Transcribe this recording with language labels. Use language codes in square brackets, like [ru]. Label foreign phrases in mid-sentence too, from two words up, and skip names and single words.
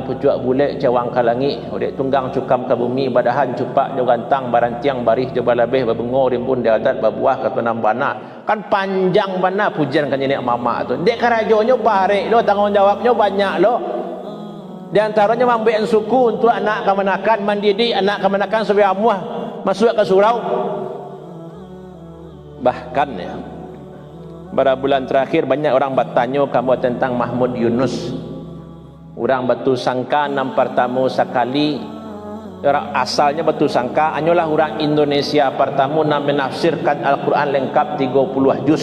[min] pucuk bulek cawang ka langit urek tunggang cukam ka bumi badahan cupak jo gantang barantiang barih jo balabeh babengo rimbun di adat babuah ka tunam bana kan panjang bana pujian kan nenek mama tu dek karajonyo parek lo tanggungjawabnya banyak lo di antaranya mambean suku untuk anak kemanakan mendidik anak kemanakan supaya amuah masuk ke surau [id] bahkan ya pada bulan terakhir banyak orang bertanya kamu tentang Mahmud Yunus. [min] Orang batu sangka nam pertama sekali orang asalnya batu sangka hanyalah [id] orang Indonesia pertama nam menafsirkan Al-Quran lengkap 30 juz.